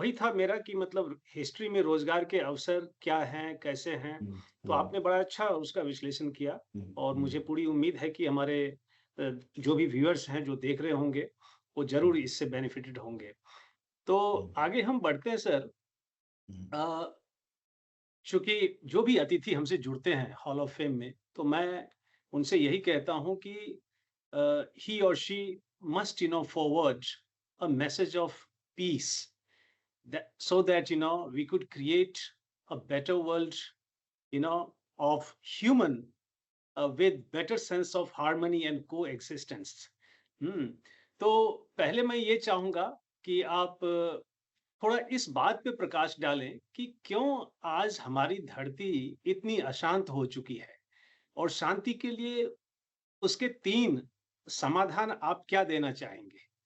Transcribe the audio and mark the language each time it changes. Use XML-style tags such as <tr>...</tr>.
<hi>वही था मेरा कि मतलब हिस्ट्री में रोजगार के अवसर क्या हैं, कैसे हैं? हम्म। तो आपने बड़ा अच्छा उसका विश्लेषण किया हम्म। और हम्म। मुझे पूरी उम्मीद है कि हमारे जो भी व्यूअर्स हैं, जो देख रहे होंगे, वो ज़रूर इससे बेनिफिटेड होंगे। तो हम्म। आगे हम बढ़ते हैं सर। हम्म। अ, चूँकि जो भी अतिथि हमसे जुड़ते हैं हॉल ऑफ फेम में, तो मैं उनसे यही कहता हूँ कि</hi> <en>he or she must, forward a message of peace, that so that we could create a better world, of human, with better sense of harmony and coexistence. हम्म।</en> <hi>तो पहले मैं ये चाहूंगा कि आप थोड़ा इस बात पे प्रकाश डालें कि क्यों आज हमारी धरती इतनी अशांत हो चुकी है, और शांति के लिए उसके 3 समाधान आप क्या देना चाहेंगे?</hi>